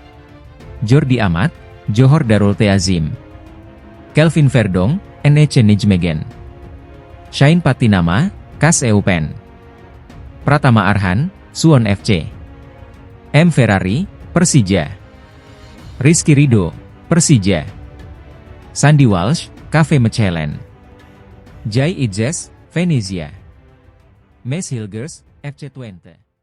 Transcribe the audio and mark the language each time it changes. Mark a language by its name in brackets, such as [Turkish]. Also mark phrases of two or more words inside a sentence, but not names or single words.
[Indonesian] Jordi Amat, Johor Darul Teazim. Kelvin Verdong, NEC Nijmegen. Shain Patinama, KAS Eupen. Pratama Arhan, Suwon FC. M. Ferrari, Persija. Rizky Ridho, Persija. Sandy Walsh, KV Mechelen. Jai Idzes, Venezia. Mes Hilgers, FC Twente.